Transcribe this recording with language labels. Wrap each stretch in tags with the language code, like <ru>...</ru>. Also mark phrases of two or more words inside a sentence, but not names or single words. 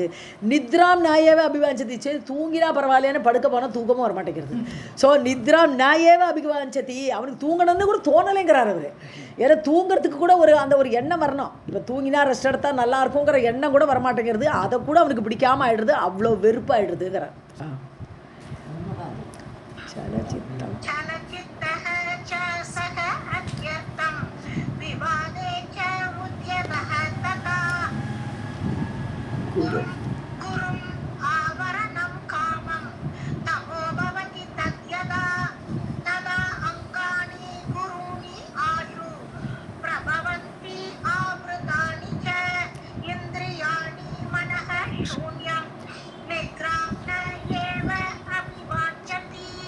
<sa>निद्रां नैव अभिवाञ्छति,</sa> <ta>சரி தூங்கினா பரவாயில்லன்னு படுக்க போனால் தூக்கமும் வர மாட்டேங்கிறது. ஸோ</ta> <sa>निद्रां नैव अभिवाञ्छति,</sa> <ta>அவனுக்கு தூங்கணும்னு கூட தோணலைங்கிறார் அவர். ஏன்னா தூங்குறதுக்கு கூட ஒரு எண்ணம் வரணும். இப்போ தூங்கினா ரெஸ்ட் எடுத்தால் நல்லா இருக்குங்கிற எண்ணம் கூட வரமாட்டேங்கிறது, அதை கூட அவனுக்கு பிடிக்காமல் ஆகிடுது, அவ்வளோ வெறுப்பாகிடுதுங்கிறார்.</ta> <sa>चलचित्तः च सः अत्यर्थं विवादे च उद्यतः तथा गुरुम् आवरणं कामं तपो भवति तद्यदा तदा अङ्गानि गुरूणि आशु प्रभवन्ति आवृतानि च इन्द्रियाणि मनः शून्यं निद्रां न एव अभिवाञ्छति</sa>